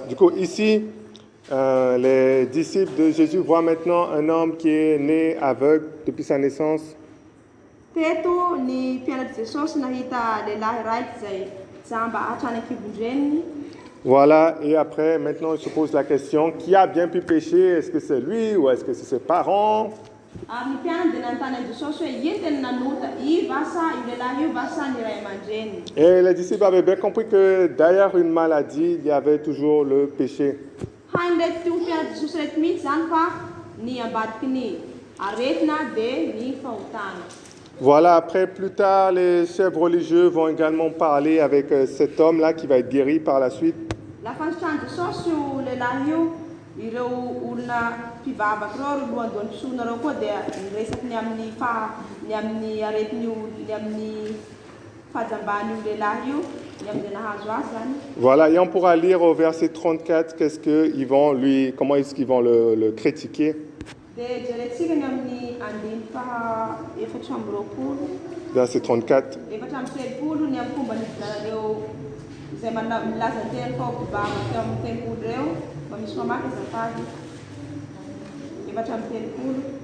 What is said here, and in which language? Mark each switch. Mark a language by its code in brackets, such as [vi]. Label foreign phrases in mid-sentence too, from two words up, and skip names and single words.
[fr] Du coup, ici, les disciples de Jésus voient maintenant un homme qui est né aveugle depuis sa naissance. [mg] Teto ny mpianatra Jesosy nahita lehilahy raiky zay jamba hatrany an-kibon-dreniny. [fr] Voilà, et après, maintenant, il se pose la question, qui a bien pu pécher? Est-ce que c'est lui ou est-ce que c'est ses parents? [mg] Ary ny mpianatra dia nanontany an'i Jesosy hoe ino tena nanota, i vasa io lehilahy io vasa ny ray aman-dreny. [fr] Et les disciples avaient bien compris que derrière une maladie, il y avait toujours le péché. [mg] Hainy ndraiky ty mpianatra Jesosy rehetra mihitsy zany fa ny ambadiky ny aretina dia ny fahotana. [fr] Voilà, après, plus tard, les chefs religieux vont également parler avec cet homme-là qui va être guéri par la suite. [mg] Lafa nitrano Jesosy io lehilahy io, ireo olona mpivavaky reo lohandohan'ny mpisonareo koa dia niresaky ny amin'ny aretiny ny amin'ny fahajamban'io lehilahy io, ny amin'izay nahazo azy zany. [fr] Voilà, et on pourra lire au verset 34 comment est-ce qu'ils vont le critiquer. [mg] Dia jerentsika ny amin'ny andiny efatra amby roapolo. [fr] Verset 34. [mg] Efatra amby telopolo ny amin'ny fomba nivilanareo izay milaza ny teny fao mpivavaky teo amin'ny tempolo reo. Mba misy mamaky azafady. Efatra amby telopolo.